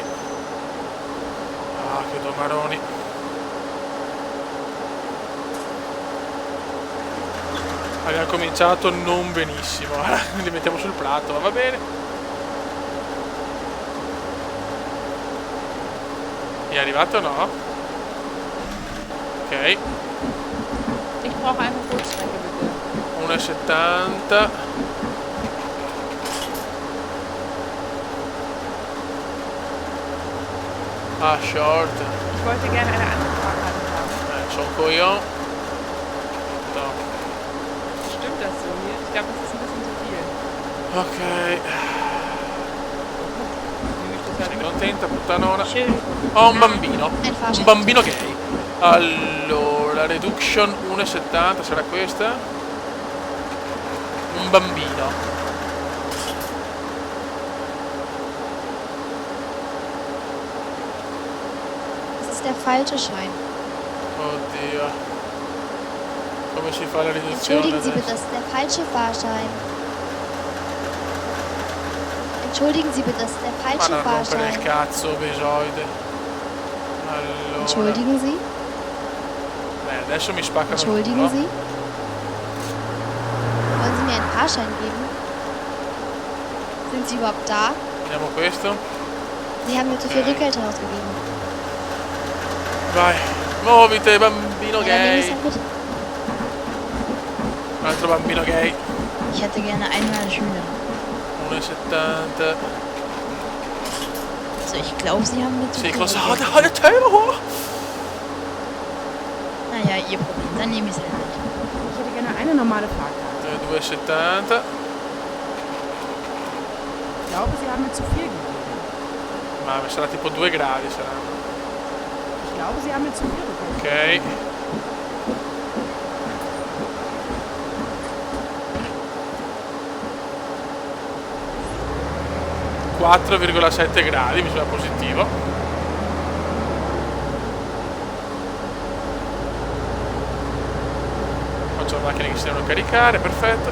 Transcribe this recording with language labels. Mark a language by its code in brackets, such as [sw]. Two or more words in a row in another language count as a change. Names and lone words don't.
[it] Ah, che domaroni. Abbiamo cominciato non benissimo. Li mettiamo sul piatto, ma va bene. È arrivato o no? Ok. [de] Ich brauche eine Kurzstrecke bitte. [en] 1,70. Ah, short. [de] Ich wollte gerne eine andere Fahrkarte haben. [it] Sono coglione. No. [de] Stimmt das so hier? Ich glaube, das ist ein bisschen zu viel. Ok. Nehme ich das [it] Sei contenta, puttanona? [de] Schön. [it] Ho un bambino. Un bambino gay. Allora, reduction 1,70, sarà questa? Un bambino. [de] ist der falsche Schein. [it] Oddio. Come si fa la riduzione [de] Entschuldigen Sie bitte, [it] adesso? [de] das ist der falsche Fahrschein. Entschuldigen Sie bitte, das ist der [it] Ma [de] falsche [it] non rompere il [de] Fahrschein. [it] cazzo, Besoide. Allora. [de] Entschuldigen Sie? [it] Adesso mi spaccano il [de] Entschuldigen [it] culo. [de] Sie? Wollen Sie mir einen Fahrschein geben? Sind Sie überhaupt da? [it] Vediamo questo. [de] Sie haben mir zu viel [it] Ok. [de] Rückgeld ausgegeben. [it] Vai. Muovite, bambino [de] Ja, dann nehme ich [it] gay. [de] es halt mit. [it] Un altro bambino gay. [de] Ich hätte gerne einmal Schüler. 1,70. Also ich glaube, sie haben mir zu [it] Sì, [de] viel [it] cosa? [de] gegeben. [it] Dai, Teo! [de] Naja, ihr Problem. Dann nehme ich es halt mit. Ich hätte gerne eine normale Fahrkarte. 2,70. Ich glaube, Sie haben mir zu viel gegeben. [it] Ma sarà tipo 2 gradi saranno. [de] Ich glaube, Sie haben mir zu viel gegeben. [it] Ok. ,7 gradi, mi sembra positivo. Faccio le macchine che si devono caricare, perfetto.